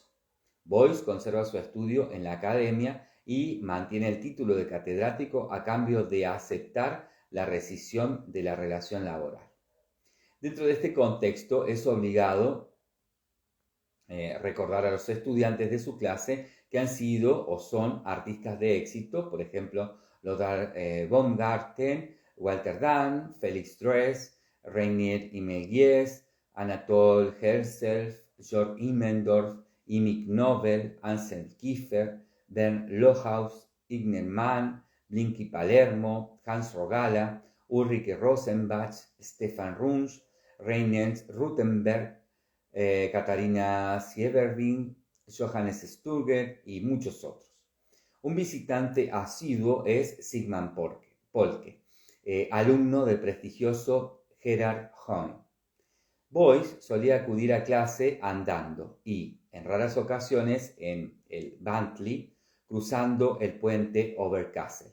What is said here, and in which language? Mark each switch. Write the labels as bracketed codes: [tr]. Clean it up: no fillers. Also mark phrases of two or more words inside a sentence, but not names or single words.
[es] Beuys conserva su estudio en la academia y mantiene el título de catedrático a cambio de aceptar la rescisión de la relación laboral. Dentro de este contexto es obligado recordar a los estudiantes de su clase que han sido o son artistas de éxito, por ejemplo, Lothar Baumgarten, Walter Dann, Felix Dress, Reinier Imelguies, Anatole Herzl, Georg Immendorf, Imig Nobel, Anselm Kiefer, Bernd Lohaus, Ignaz Mann, Blinky Palermo, Hans Rogala, Ulrike Rosenbach, Stefan Runge, Reinhard Rutenberg, Katharina Sieverving, Johannes Sturger y muchos otros. Un visitante asiduo es Sigmund Polke, alumno del prestigioso Gerhard Heine. Beuys solía acudir a clase andando y, en raras ocasiones, en el Bentley, cruzando el puente Oberkassel.